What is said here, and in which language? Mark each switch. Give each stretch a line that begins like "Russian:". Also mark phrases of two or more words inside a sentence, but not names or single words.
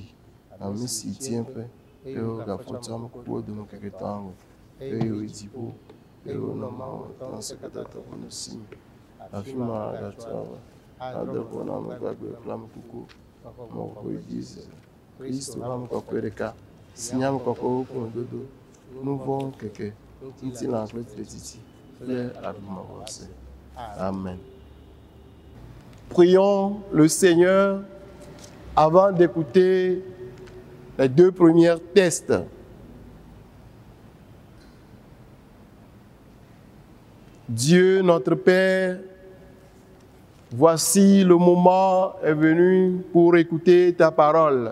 Ewe: Ame si tie ƒe eye wogafɔ tsɔ ame kukuwo dome keketɔ ŋgɔ eye wòyi dziƒo eye wònɔ Mawu ŋutɔ ŋusẽkatãtɔ ƒe nusi afi ma gatrɔ ade ƒo na ame gbagbe kple ame kuku mɔƒoe dzi Kristo ƒe ame kɔkɔe ɖeka si nye ame kɔkɔewo ƒe ŋudodo nuvɔ keke ŋutilã kple tretiti kple aɖumevɔse. Amen.
French: Prions le Seigneur avant d'écouter les deux premiers tests. Dieu notre Père, voici le moment est venu pour écouter ta parole.